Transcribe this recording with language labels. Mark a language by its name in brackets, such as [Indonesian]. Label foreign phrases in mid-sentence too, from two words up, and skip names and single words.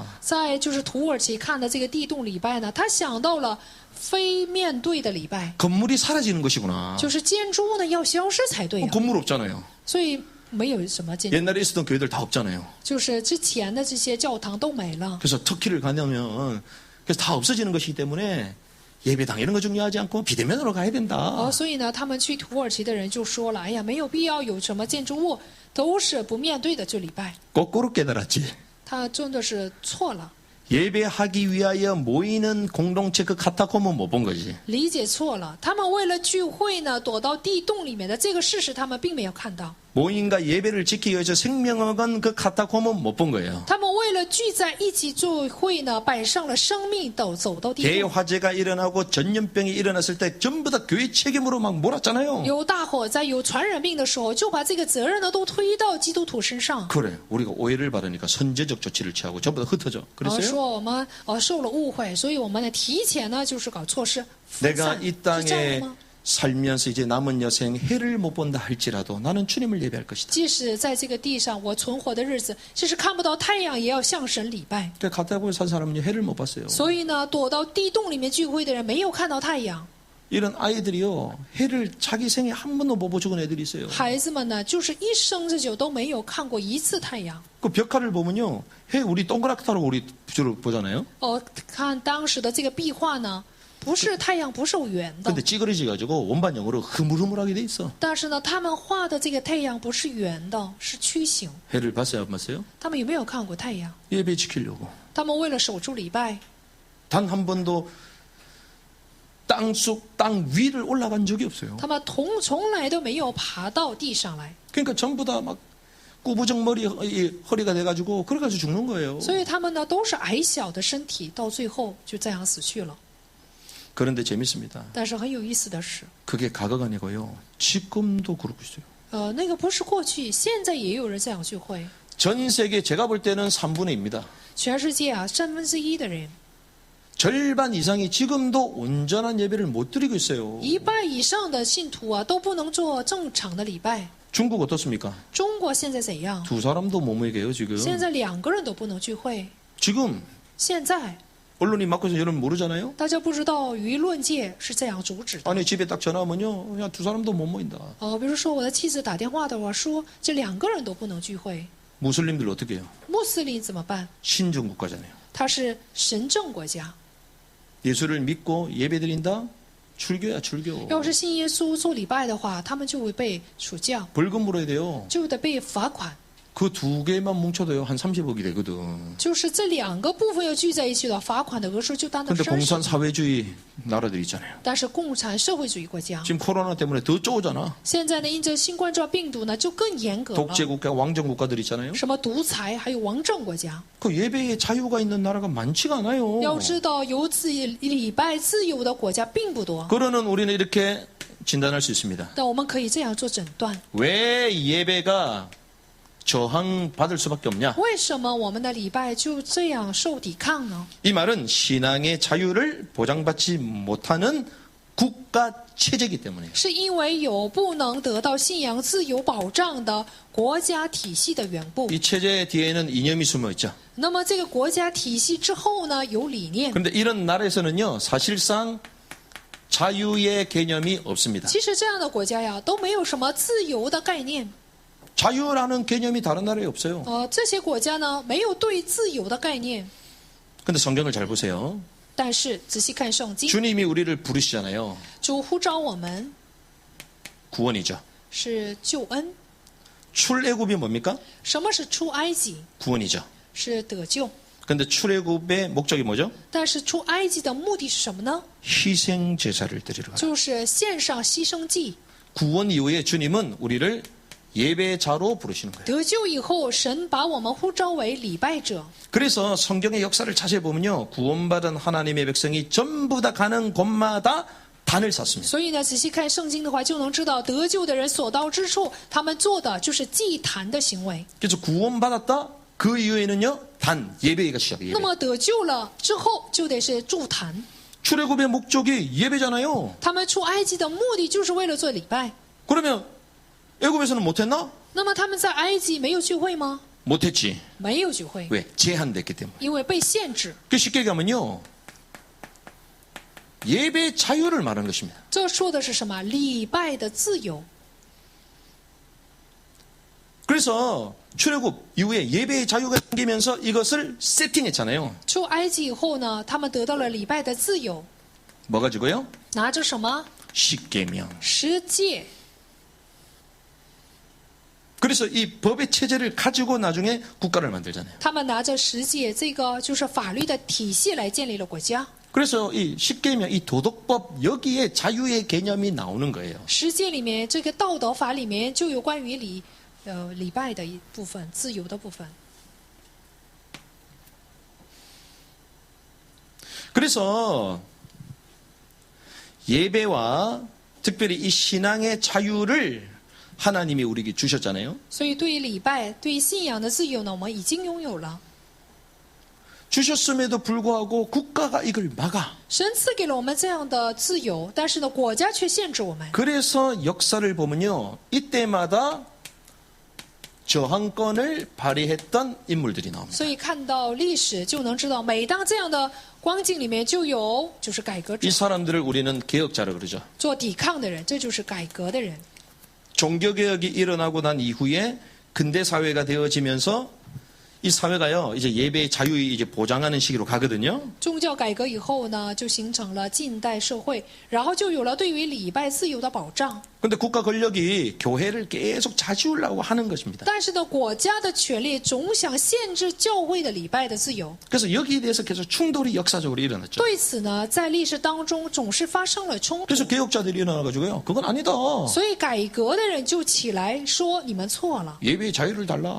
[Chinese] 在就是土耳其看的这个地洞礼拜呢，他想到了非面对的礼拜， [Korean] 건물이 사라지는 것이구나. [Chinese] 就是建筑物呢要消失才对啊。 [Korean] 건물 없잖아요. [Chinese] 所以没有什么建筑， [Korean] 옛날에 있었던 교회들 다 없잖아요. [Chinese] 就是之前的这些教堂都没了。 [Korean] 그래서 터키를 가냐면 그래서 다 없어지는 것이기 때문에 예배당 이런 거 중요하지 않고 비대면으로 가야 된다. [Chinese] 所以呢，他们去土耳其的人就说了：“哎呀，没有必要有什么建筑物，都是不面对的就礼拜。 [Korean] 거꾸로 깨달았지. ” [Chinese] 他真的是错了， [Korean] 예배하기 위하여 모이는 공동체 그 카타콤은 못 본 거지. [Chinese] 理解错了。他们为了聚会呢，躲到地洞里面的这个事实，他们并没有看到。 [Korean] 모임과 예배를 지키기 위해서 생명을 건 그 카타콤은 못 본 거예요. [Chinese] 他们为了聚在一起聚会呢，摆上了生命，走到地洞。 [Korean] 대화재가 일어나고 전염병이 일어났을 때 전부 다 교회 책임으로 막 몰았잖아요. [Chinese] 有大火灾、有传染病的时候，就把这个责任呢都推到基督徒身上。 [Korean] 그래, 우리가 오해를 받으니까 선제적 조치를 취하고 전부 다 흩어져. [Chinese] 然后 [Korean] 그랬어요? [Chinese] 说我们受了误会，所以我们呢提前呢就是搞措施。 [Korean] 내가 [Chinese] 分散 [Korean] 이 [Chinese] 是这样的 [Korean] 땅에 [Chinese] 吗？ [Korean] 살면서 이제 남은 여생 해를 못 본다 할지라도 나는 주님을 예배할 것이다. [Chinese] 即使在这个地上我存活的日子，即使看不到太阳，也要向神礼拜。 [Korean] 그러니까 카타콤에 산 사람은 해를 못 봤어요. [Chinese] 所以呢，躲到地洞里面聚会的人没有看到太阳。 [Korean] 이런 아이들이요, 해를 자기 생에 한 번도 못 보고 죽은 애들이 있어요. [Chinese] 孩子们呢，就是一生之久都没有看过一次太阳。 [Korean] 그 벽화를 보면요, 해 우리 동그랗다고 우리 주로 보잖아요. [Chinese] 看当时的这个壁画呢，不是太阳不是圆的， [Korean] 근데 찌그러지 가지고 원반영으로 흐물흐물하게 돼 있어. [Chinese] 但是呢，他们画的这个太阳不是圆的，是曲形。 [Korean] 해를 봤어요, 안 봤어요? [Chinese] 他们有没有看过太阳？ [Korean] 예배 지키려고. [Chinese] 他们为了守住礼拜， [Korean] 단 한 번도 땅 위를 올라간 적이 없어요. [Chinese] 他们从来都没有爬到地上来。 [Korean] 그러니까 전부 다 막 꾸부정 허리가 돼가지고 그래가지고 죽는 거예요. [Chinese] 所以他们呢都是矮小的身体，到最后就这样死去了。 [Korean] 그런데 재밌습니다. [Chinese] 但是很有意思的是， [Korean] 그게 과거가 아니고요. 지금도 그러고 있어요. [Chinese] 那个不是过去，现在也有人这样聚会。 [Korean] 전 세계 제가 볼 때는 3분의 2입니다. [Chinese] 全世界啊，1/3的人， [Korean] 절반 이상이 지금도 온전한 예배를 못 드리고 있어요. [Chinese] 1 半以上的信徒啊都不能做正常的礼拜。 [Korean] 중국 어떻습니까? [Chinese] 中国现在怎样？ [Korean] 두 사람도 못 모이게요 지금. [Chinese] 现在2个人都不能聚会。 [Korean] 지금 [Chinese] 现在 [Korean] 언론이 막고 있어서 여러분 모르잖아요. [Chinese] 大家不知道舆论界是这样阻止的。 [Korean] 아니 집에 딱 전화 오면요, 야, 두 사람도 못 모인다. [Chinese] 比如说我的妻子打电话的话说，这2个人都不能聚会。 [Korean] 무슬림들 어떻게 해요? [Chinese] 穆斯林怎么办？ [Korean] 신정 국가잖아요. [Chinese] 他是神政国家， [Korean] 예수를 믿고 예배드린다? 출교야 출교. [Chinese] 要是信耶稣做礼拜的话，他们就会被处教， [Korean] 벌금 물어야 돼요. [Chinese] 就得被罚款。 [Korean] 그 두 개만 뭉쳐도요 한 30억이 되거든. [Chinese] 就是这两个部分要聚在一起的，罚款的额数就达到 [Korean] 근데 [Chinese] 30。 [Korean] 공산 사회주의 나라들 있잖아요. [Chinese] 但是共产社会主义国家， [Korean] 지금 코로나 때문에 더 쪼잖아. [Chinese] 现在呢，因着新冠状病毒呢，就更严格了。 [Korean] 독재국가, 왕정국가들 있잖아요. [Chinese] 什么独裁，还有王政国家， [Korean] 그 예배에 자유가 있는 나라가 많지가 않아요. [Chinese] 要知道有礼拜自由的国家并不多。 [Korean] 그러는 우리는 이렇게 진단할 수 있습니다. [Chinese] 但我们可以这样做诊断： [Korean] 왜 예배가 저항받을 수밖에 없냐? [Chinese] 为什么我们的礼拜就这样受抵抗呢？ [Korean] 이 말은 신앙의 자유를 보장받지 못하는 국가 체제이기 때문이에요. [Chinese] 是因为有不能得到信仰自由保障的国家体系的缘故。 [Korean] 이 체제 뒤에는 이념이 숨어 있죠. [Chinese] 那么这个国家体系之后呢，有理念。 [Korean] 그런데 이런 나라에서는요, 사실상 자유의 개념이 없습니다. [Chinese] 其实这样的国家呀，都没有什么自由的概念。 [Korean] 자유라는 개념이 다른 나라에 없어요. [Chinese] 这些国家呢，没有对自由的概念。 [Korean] 근데 성경을 잘 보세요. [Chinese] 但是仔细看圣经， [Korean] 주님이 우리를 부르시잖아요. [Chinese] 主呼召我们 [Korean] 구원이죠. [Chinese] 是救恩。 [Korean] 출애굽이 뭡니까? [Chinese] 什么是出埃及？ [Korean] 구원이죠. [Chinese] 是得救。 [Korean] 근데 출애굽의 목적이 뭐죠? [Chinese] 但是出埃及的目的是什么呢？ [Korean] 희생 제사를 드리러 가라. [Chinese] 就是献上牺牲祭。 [Korean] 구원 이후에 주님은 우리를 예배자로 부르시는 거예요. [Chinese] 得救以后，神把我们呼召为礼拜者。 [Korean] 그래서 성경의 역사를 자세히 보면요, 구원받은 하나님의 백성이 전부 다 가는 곳마다 단을 쌌습니다. [Chinese] 所以呢，仔细看圣经的话，就能知道得救的人所到之处，他们做的就是祭坛的行为。 [Korean] 그래서 구원받았다 그 이후에는요, 단 예배가 시작이에요. [Chinese] 那么得救了之后，就得是筑坛。 [Korean] 출애굽의 목적이 예배잖아요. [Chinese] 他们出埃及的目的就是为了做礼拜。 [Korean] 그러면 애굽에서는 못했나? [Chinese] 那么他们在埃及没有聚会吗？ [Korean] 못했지. [Chinese] 没有聚会， [Korean] 왜? 제한됐기 때문에. [Chinese] 因为被限制。 [Korean] 그 쉽게 얘기하면요, 예배 자유를 말하는 것입니다. [Chinese] 这说的是什么？礼拜的自由。 [Korean] 그래서 출애굽 이후에 예배의 자유가 생기면서 이것을 세팅했잖아요. [Chinese] 出埃及以后呢，他们得到了礼拜的自由， [Korean] 뭐 가지고요? [Chinese] 拿着什么？ [Korean] 십계명. [Chinese] 十诫。 [Korean] 그래서 이 법의 체제를 가지고 나중에 국가를 만들잖아요. [Chinese] 他们拿着十诫，这个就是法律的体系来建立了国家。 [Korean] 그래서 이 십계명, 이 도덕법 여기에 자유의 개념이 나오는 거예요. [Chinese] 十诫里面，这个道德法里面就有关于礼拜的一部分，自由的部分。 [Korean] 그래서 예배와 특별히 이 신앙의 자유를 하나님이 우리에게 주셨잖아요. [Chinese] 所以，对于礼拜、对于信仰的自由呢，我们已经拥有了。 [Korean] 주셨음에도 불구하고 국가가 이걸 막아. [Chinese] 神赐给了我们这样的自由，但是呢，国家却限制我们。 [Korean] 그래서 역사를 보면요, 이때마다 저항권을 발휘했던 인물들이 나옵니다. [Chinese] 所以看到历史就能知道，每当这样的光景里面，就有就是改革者 [Korean] 이 사람들을 우리는 개혁자라 그러죠. [Chinese] 做抵抗的人，这就是改革的人。 [Korean] 종교개혁이 일어나고 난 이후에 근대 사회가 되어지면서 이 사회가요, 이제 예배의 자유를 이제 보장하는 시기로 가거든요. [Chinese] 宗教改革以后呢，就形成了近代社会，然后就有了对于礼拜自由的保障。 [Korean] 근데 국가 권력이 교회를 계속 자지우려고 하는 것입니다. [Chinese] 但是呢，国家的权力总想限制教会的礼拜的自由。 [Korean] 그래서 여기에 대해서 계속 충돌이 역사적으로 일어났죠. [Chinese] 对此呢，在历史当中总是发生了冲突 [Korean] 그래서 。 개혁자들이 일어나가지고요, 그건 아니다. [Chinese] 所以改革的人就起来说：“你们错了， [Korean] 예배의 자유를 달라.